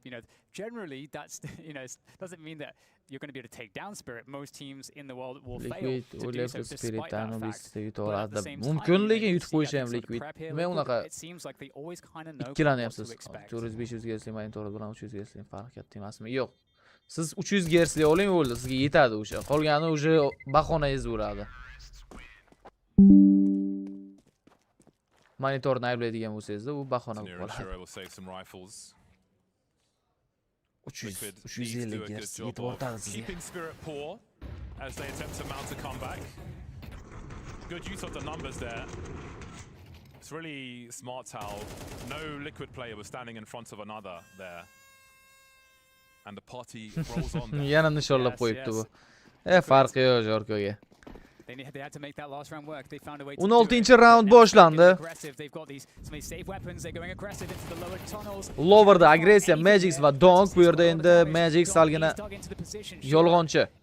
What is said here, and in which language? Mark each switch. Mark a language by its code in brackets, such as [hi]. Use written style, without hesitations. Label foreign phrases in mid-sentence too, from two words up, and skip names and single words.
[en] Generally, that's, doesn't mean that you're going to be able to take down Spirit. Most teams in the world will fail to do so despite that fact. But at the same time, it seems like they always kind of know what to expect. [uz] Siz 300 Hz'li oling bo'ldi, sizga yetadi o'sha. Qolgani o'sha bahonangiz bo'ladi. Monitorni ayblaydigan bo'lsangiz-da, u bahona bo'lib qoladi. 350 Hz yetib o'tadi sizga. [en] As they attempt to mount a comeback. Good use of the numbers there. It's really smart how no Liquid player was standing in front of another there. And the party rolls on there. [uz] Yana nishonlab qo'yibdi bu. Farqi yo'q Jorkoga. 16-raund boshlandi. Lowerda agressiya Magix va Donk, bu yerda endi Magix salgina yolg'onchi.